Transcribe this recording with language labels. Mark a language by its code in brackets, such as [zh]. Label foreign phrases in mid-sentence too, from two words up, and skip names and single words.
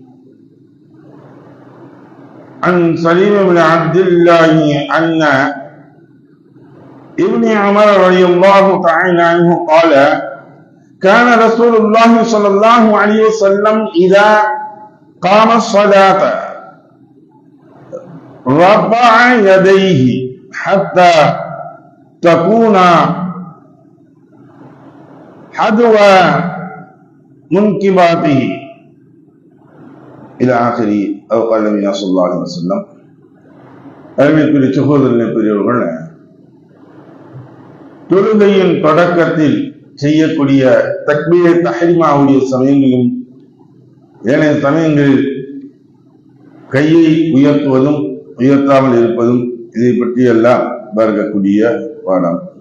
[ar] عن سليم بن عبد الله أن ابن عمر رضي الله تعالى عنه قال كان رسول الله صلى الله عليه وسلم إذا قام الصلاة رفع يديه حتى تكون حذو منكباته إلى آخره أو قال النبي صلى الله عليه وسلم. [ta] அருமைக்குரிய சகோதரர்களே, பெரியவர்கள், தொழுகையின் தொடக்கத்தில் செய்யக்கூடிய [ar] تكبير تحريمة [ta] சமயங்களிலும் ஏனைய சமயங்களில் கையை உயர்த்துவதும் உயர்த்தாமல் இருப்பதும் இதை பற்றியெல்லாம் பார்க்கக்கூடிய பாடம்.